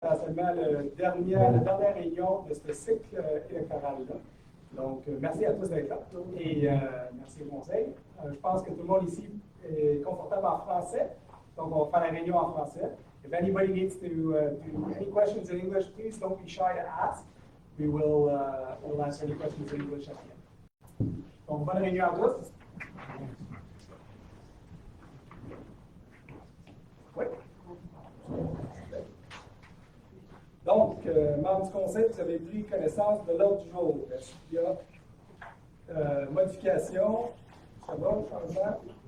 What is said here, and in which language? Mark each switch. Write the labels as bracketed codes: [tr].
[fr] seulement la dernière réunion de ce cycle électoral-là. Donc, merci à tous d'être là et merci au conseil. Je pense que tout le monde ici est confortable en français, donc on va faire la réunion en français. [en] If anybody needs to do any questions in English, please don't be shy to ask. We will we'll answer any questions in English at the end. [fr] Donc, bonne réunion à tous. Oui. Donc, membres du conseil, vous avez pris connaissance de l'ordre du jour. Est-ce qu'il y a modification? Ça va, changement?